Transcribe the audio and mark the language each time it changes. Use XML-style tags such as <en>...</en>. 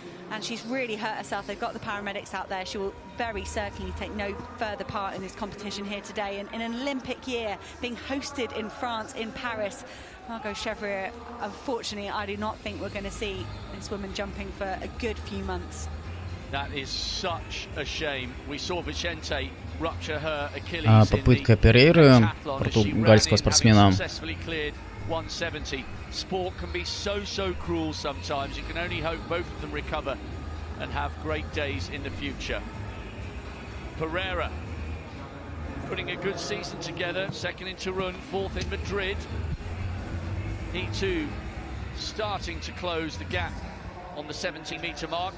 <en>And she's really hurt herself. They've got the paramedics out there. She will very certainly take no further part in this competition here today. And in an Olympic year, being hosted in France, in Paris, Margot Chevrier, unfortunately, I do not think we're going to see this woman jumping for a good few months. That is such a shame. We saw Vicente rupture her Achilles.</en> <ru>Попытка Перейры, португальского спортсмена.</ru> <en>170. Sport can be so cruel sometimes. You can only hope both of them recover and have great days in the future. Pereira putting a good season together. Second in Turin, 4th in Madrid. He too starting to close the gap on the 70-meter mark.</en>